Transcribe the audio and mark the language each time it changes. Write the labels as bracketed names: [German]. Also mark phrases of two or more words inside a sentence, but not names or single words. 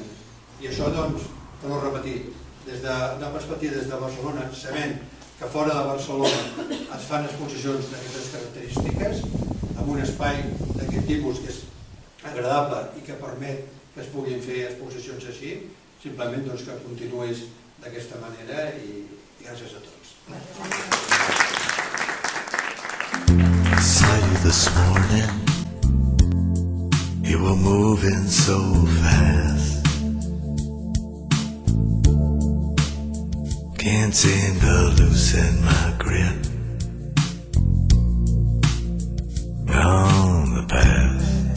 [Catalan] I això, doncs, per no repetir, des d'una perspectiva des de Barcelona, sabent que fora de Barcelona es fan exposicions d'aquestes característiques, amb un espai d'aquest tipus que és agradable i que permet que es puguin fer exposicions així, simplement que continuïs d'aquesta manera i gràcies a tots. [English] I saw you this morning. You were moving so fast. Can't seem to loosen my grip on the past.